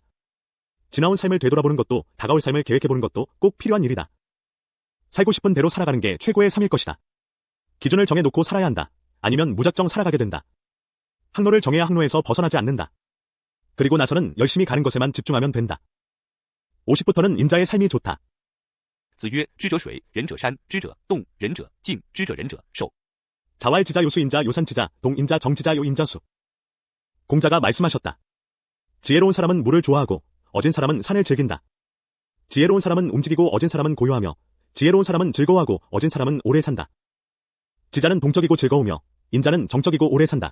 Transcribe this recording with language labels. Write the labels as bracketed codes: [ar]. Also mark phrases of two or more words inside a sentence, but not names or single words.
[ko] 지나온 삶을 되돌아보는 것도 다가올 삶을 계획해보는 것도 꼭 필요한 일이다. 살고 싶은 대로 살아가는 게 최고의 삶일 것이다. 기준을 정해놓고 살아야 한다. 아니면 무작정 살아가게 된다. 항로를 정해야 항로에서 벗어나지 않는다. 그리고 나서는 열심히 가는 것에만 집중하면 된다. 50부터는 인자의 삶이 좋다. [zh] 子曰：知者水，仁者山，知者动，仁者静，知者仁者寿。 [ko] 자왈지자 요수인자 요산지자 동인자 정지자 요인자수. 공자가 말씀하셨다. 지혜로운 사람은 물을 좋아하고 어진 사람은 산을 즐긴다. 지혜로운 사람은 움직이고 어진 사람은 고요하며 지혜로운 사람은 즐거워하고 어진 사람은 오래 산다. 지자는 동적이고 즐거우며 인자는 정적이고 오래 산다.